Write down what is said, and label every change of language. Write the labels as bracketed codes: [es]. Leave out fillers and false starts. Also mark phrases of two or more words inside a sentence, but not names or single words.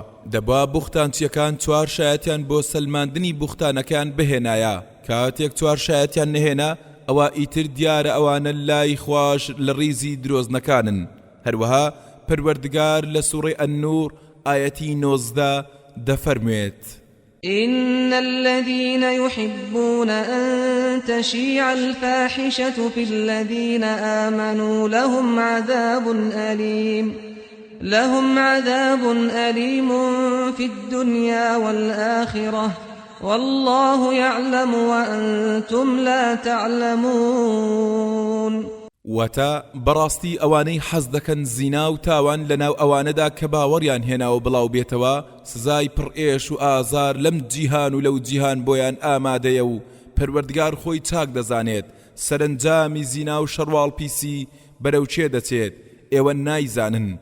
[ckb] دەبا بوختانچیەکان چوار شایەتیان بۆ سەلماندنی بوختانەکان بهێنایە. کاتێک چوار شایەتیان نهێنا ئەوە ئیتر دیارە ئەوانە لای خوش لە ڕیزی درۆزنەکانن. هەروەها پەروەردگار لە سوورەی ئەننور ئایەتی 19 دەفەرموێت: [ar] إن الذين يحبون أن تشيع الفاحشة في الذين آمنوا لهم عذاب أليم في الدنيا والآخرة والله يعلم وأنتم لا تعلمون. [ckb] وتا بەڕاستی ئەوانەی حەز دەکەن زینا و تاوان لەناو ئەوانەدا کە باوەڕیان هێناوە بڵاو بێتەوە سزای پڕئێش و ئازار لەم جیهان و لەو جیهان بۆیان ئامادەیە و پەروەردگار خۆی چاک دەزانێت سەرنجامی زینا و شەڕواڵ پیسی بەرەو چێ دەچێت ئێوە نایزانن.